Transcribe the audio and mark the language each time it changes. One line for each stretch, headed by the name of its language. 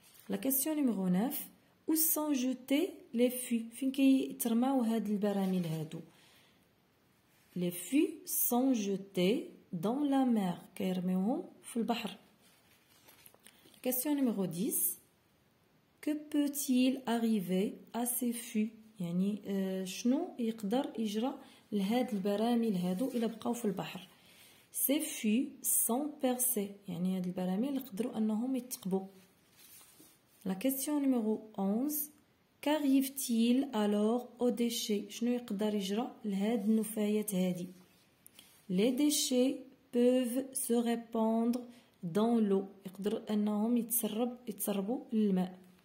French: La question numéro 9 où sont jetés les fûts
Arabic: فين كيترماو هاد البراميل هادو.
French: Les fûts sont jetés dans la mer
Arabic: كيرميوهم في البحر.
French: Question numéro 10 que peut-il arriver à ces fûts
Arabic: يعني شنو يقدر يجرى لهاد البراميل هادو إلا بقاو في البحر.
French: Ces fûts sont percés
Arabic: يعني هاد البراميل يقدروا أنهم يتقبوا.
French: La question numéro 11 qu'arrive-t-il alors aux déchets
Arabic: شنو يقدر يجرى لهاد النفايات هادي.
French: Les déchets peuvent se répandre dans l'eau
Arabic: يقدر أنهم يتسربوا للماء.